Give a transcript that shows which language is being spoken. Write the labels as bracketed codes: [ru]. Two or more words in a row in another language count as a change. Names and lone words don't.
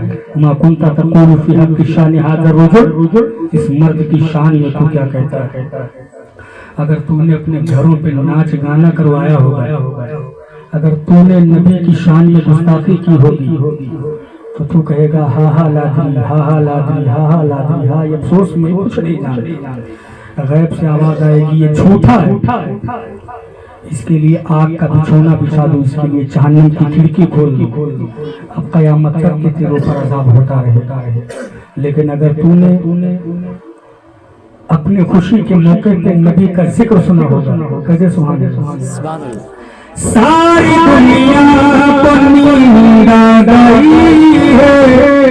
[ar] ما کنتا تقول فی حق شان ھذا الرجل, [ur] اس مرد کی شان میں تو کیا کہتا ہے؟ اگر تو نے اپنے گھروں پہ ناچ گانا کروایا ہوگا, اگر تو نے نبی کی شان میں گستاخی کی ہوگی تو تو کہے گا [ar] ہا ہا لادری, ہا ہا لادری, ہا ہا لادری, [ur] ہا, یہ افسوس میں کچھ نہیں جانتے. غیب سے آواز آئے گی یہ جھوٹا ہے, اس کے لیے آگ کا بچھونا بچھا دو, اس کے لیے جہنم کی کھڑکی کھول دو, اب قیامت تک کے تیروں پر عذاب ہوتا رہے. لیکن اگر تو نے اپنے خوشی کے موقع پہ نبی کا ذکر سنا ہوگا, کیسے [ar] سبحان اللہ, [ur] ساری دنیا کو نیند آ گئی ہے.